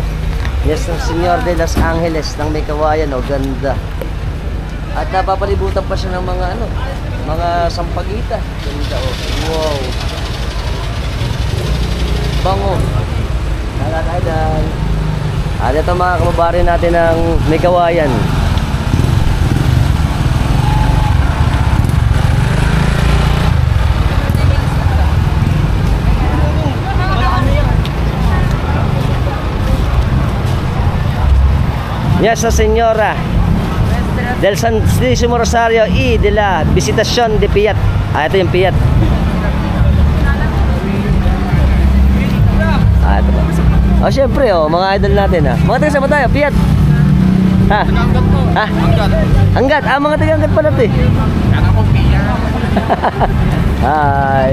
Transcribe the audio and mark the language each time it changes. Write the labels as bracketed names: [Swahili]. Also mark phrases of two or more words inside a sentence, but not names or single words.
[Filipino] Yes, ng Señor de Los Angeles ng May Kawayan, oh. Ganda. At napapalibutan pa siya ng mga ano. mga sampagita. Ganda oh. Wow. Bango. Nalaladan. At ito mga kababayan natin ng may kawayan. Nuestra Señora del Santísimo Rosario y de la Visitación de Piat. Ito yung Piat. Ito ba? Syempre, mga idol natin, ha. Mga taga saan tayo? Piat. Ha? Ha? Hanggat. Mga taga hanggat pala ito, eh. Hi.